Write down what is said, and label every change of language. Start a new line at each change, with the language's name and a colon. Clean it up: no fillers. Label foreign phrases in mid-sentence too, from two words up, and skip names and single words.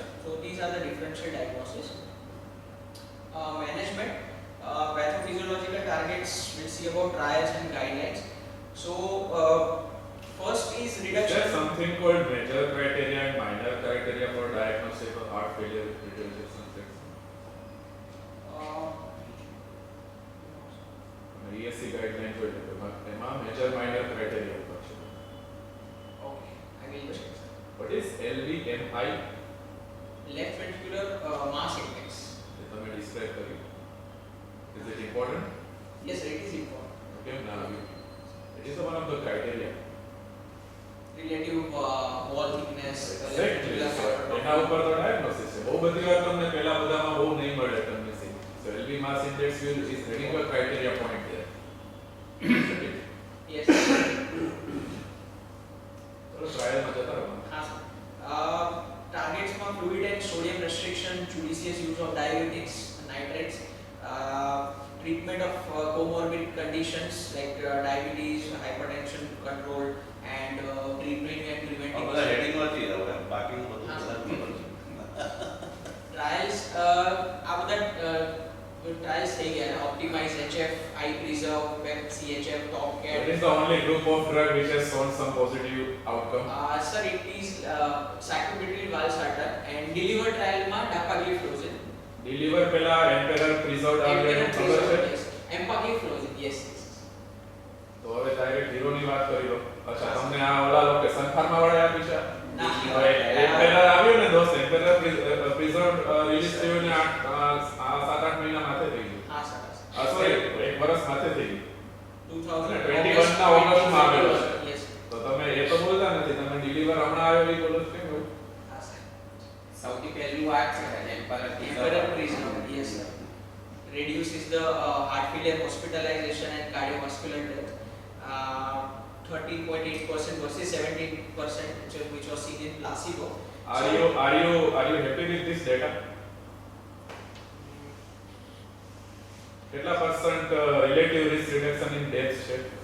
English: So these are the differential diagnosis. Management, pathophysiological targets, we'll see about trials and guidelines. So first is reduction. There's something called major criteria and minor criteria for diagnosis of heart failure with preterm ejection fraction. ESC guideline
Gujarati: કોઈ એમાં
English: major minor criteria
Gujarati: ઉપર છે.
English: Okay, I will just What is LVMI? left ventricular mass index.
Gujarati: એ તમે describe કર્યું.
English: Is it important? Yes, it is important. Okay, now it is one of the criteria. Relative wall thickness. Exactly.
Gujarati: એના ઉપર તો diagnosis છે. બહુ બધી વાર તમને પહેલા બધામાં બહુ નહીં મળે તમને see.
English: So LV mass index is having a criteria point there. Yes.
Gujarati: ચલો ટ્રાયલ માં જતા રહો.
English: Targets for fluid and sodium restriction, judicious use of diuretics, nitrates, treatment of comorbid conditions like diabetes, hypertension control, and treatment and
Gujarati: આ બધા
English: preventing.
Gujarati: heading વાંચી જાવ એમ બાકીનું બધું હા. બધા ખબર છે. Trials, આ બધા trials થઈ ગયા.
English: Optimize HF, iPreserve, PEP, CHF, TopCat. What is the only group of drug which has shown some positive outcome? Sir, it is sacubitril valsartan and deliver trial માં dapagliflozin.
Gujarati: Deliver પેલા emperor preserved આવ્યું ખબર છે?
English: Empagliflozin, yes.
Gujarati: તો હવે
English: direct hero
Gujarati: ની વાત કરી લો. અચ્છા તમને આ ઓલા
English: location pharma
Gujarati: વાળા આપી છે? ના. હવે emperor આવ્યું ને દોસ્ત emperor preserved રિલીઝ થયું ને 7-8 મહિના માથે થઈ ગયું. હા સર. સોરી એક વર્ષ માથે થઈ ગયું. 2021 ના ઓગસ્ટમાં આવેલો છે.
English: Yes.
Gujarati: તો તમે એ તો બોલતા નથી તમે ડિલિવર હમણાં આવ્યો એ બોલો છો કેમ એવું? હા સર. સૌથી પહેલું વાત છે
English: Emperor
Gujarati: એમ્પરર
English: preserve, yes sir. Reduces the heart failure hospitalization and cardiovascular death. 13.8% versus 17% which was seen in placebo. Are you happy with this data? કેટલા percent relative risk reduction in deaths છે?